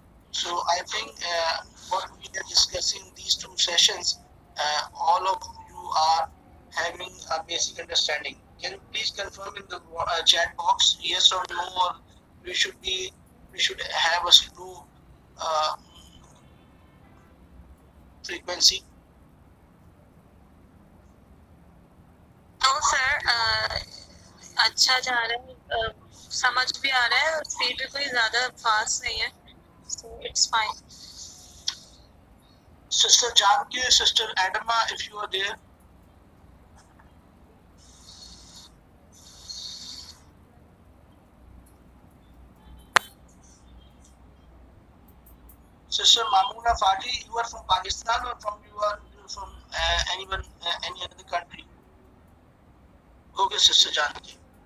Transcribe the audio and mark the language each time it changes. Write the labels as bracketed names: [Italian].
[English] So I think what we are discussing these 2 sessions, all of you are having a basic understanding. Can you please confirm in the chat box yes or no, or we should have a slow frequency? [Hindi] तो sir अच्छा जा रहा है, समझ भी आ रहा है और स्पीड भी कोई ज़्यादा फास्ट नहीं है, [English] so it's fine. Sister Janki, Sister Adama, if you are there. Sister Mamuna Fati, you are from Pakistan or you from any other country? Okay, Sister Janki.